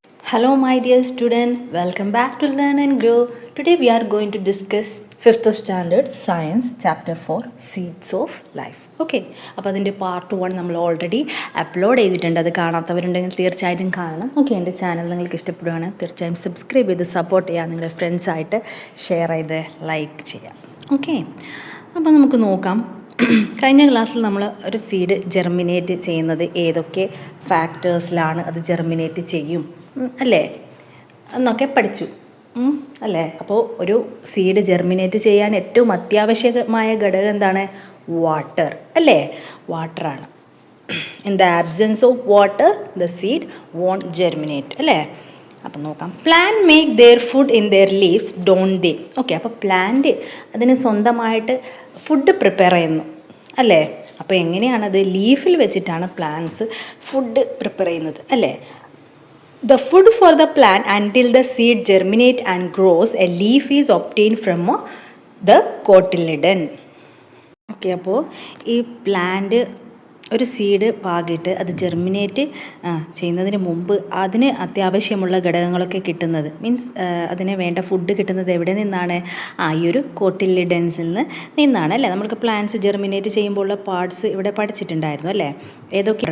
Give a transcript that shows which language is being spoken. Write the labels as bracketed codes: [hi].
[en] Hello my dear student, welcome back to Learn and Grow. Today we are going to discuss 5th standard Science Chapter 4 Seeds of Life. [ml] Okay, അപ്പോൾ അതിൻ്റെ part 1 നമ്മൾ already upload ചെയ്തിട്ടുണ്ട്. അത് കാണാത്തവരുണ്ടെങ്കിൽ തീർച്ചയായിട്ടും കാണണം. Okay, എൻ്റെ channel നിങ്ങൾക്ക് ഇഷ്ടപ്പെടുകയാണ് തീർച്ചയായും സബ്സ്ക്രൈബ് ചെയ്ത് സപ്പോർട്ട് ചെയ്യുക, നിങ്ങളുടെ ഫ്രണ്ട്സായിട്ട് ഷെയർ ചെയ്ത് ലൈക്ക് ചെയ്യാം. ഓക്കെ, അപ്പോൾ നമുക്ക് നോക്കാം. കഴിഞ്ഞ ക്ലാസ്സിൽ നമ്മൾ ഒരു സീഡ് ജെർമിനേറ്റ് ചെയ്യുന്നത് ഏതൊക്കെ ഫാക്ടേഴ്സിലാണ് അത് ജെർമിനേറ്റ് ചെയ്യും അല്ലേ എന്നൊക്കെ പഠിച്ചു അല്ലേ. അപ്പോൾ ഒരു സീഡ് ജെർമിനേറ്റ് ചെയ്യാൻ ഏറ്റവും അത്യാവശ്യമായ ഘടകം എന്താണ്? വാട്ടർ അല്ലേ, വാട്ടറാണ്. [en] in the absence of water the seed won't germinate [ml] അല്ലേ. അപ്പം നോക്കാം. [en] Plant make their food in their leaves don't they. [ml] Okay, അപ്പോൾ പ്ലാന്റ് അതിന് സ്വന്തമായിട്ട് ഫുഡ് പ്രിപ്പയർ ചെയ്യുന്നു അല്ലേ. അപ്പോൾ എങ്ങനെയാണത്? ലീഫിൽ വെച്ചിട്ടാണ് പ്ലാന്റ്സ് ഫുഡ് പ്രിപ്പയർ ചെയ്യുന്നത് അല്ലേ. [en] The food for the plant until the seed germinate and grows, a leaf is obtained from the cotyledon. [ml] Okay, അപ്പോൾ ഈ പ്ലാന്റ് ഒരു സീഡ് പാകിയിട്ട് അത് ജെർമിനേറ്റ് ചെയ്യുന്നതിന് മുമ്പ് അതിന് അത്യാവശ്യമുള്ള ഘടകങ്ങളൊക്കെ കിട്ടുന്നത് മീൻസ് അതിന് വേണ്ട ഫുഡ് കിട്ടുന്നത് എവിടെ നിന്നാണ്? ഈ ഒരു കോട്ടിലിഡൻസിൽ നിന്നാണ് അല്ലേ. നമ്മൾക്ക് പ്ലാന്റ്സ് ജെർമിനേറ്റ് ചെയ്യുമ്പോഴുള്ള പാർട്സ് ഇവിടെ പഠിച്ചിട്ടുണ്ടായിരുന്നു അല്ലേ. ഏതൊക്കെ?